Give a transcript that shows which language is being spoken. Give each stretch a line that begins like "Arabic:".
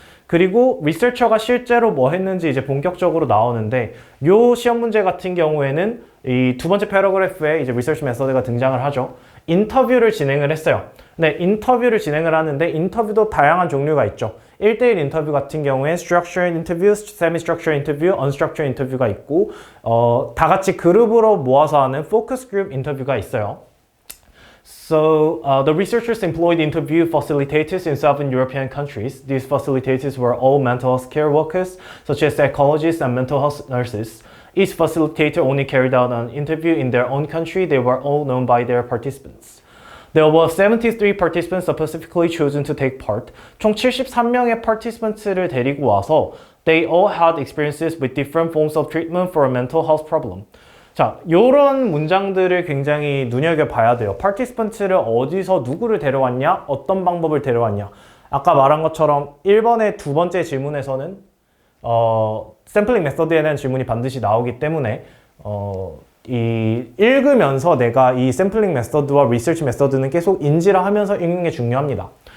Korean: 그리고 리서처가 실제로 뭐 했는지 이제 본격적으로 나오는데, 요 시험 문제 같은 경우에는 이 두 번째 패러그래프에 이제 리서치 메서드가 등장을 하죠. 인터뷰를 진행을 했어요. 네, 인터뷰를 진행을 하는데 인터뷰도 다양한 종류가 있죠. 1대1 인터뷰 같은 경우에 structured interview, semi-structured interview, unstructured 인터뷰가 있고 다 같이 그룹으로 모아서 하는 focus group 인터뷰가 있어요.
English: So, the researchers employed interview facilitators in 7 European countries. These facilitators were all mental health care workers, such as psychologists and mental health nurses. Each facilitator only carried out an interview in their own country. They were all known by their participants. There were 73 participants specifically chosen to take part.
Korean: 총 73명의 participants를 데리고 와서
English: they all had experiences with different forms of treatment for a mental health problem.
Korean: 자, 요런 문장들을 굉장히 눈여겨봐야 돼요. participant를 어디서 누구를 데려왔냐, 어떤 방법을 데려왔냐. 아까 말한 것처럼 1번의 두 번째 질문에서는 샘플링 메서드에 대한 질문이 반드시 나오기 때문에 읽으면서 내가 이 샘플링 메서드와 리서치 메서드는 계속 인지를 하면서 읽는 게 중요합니다.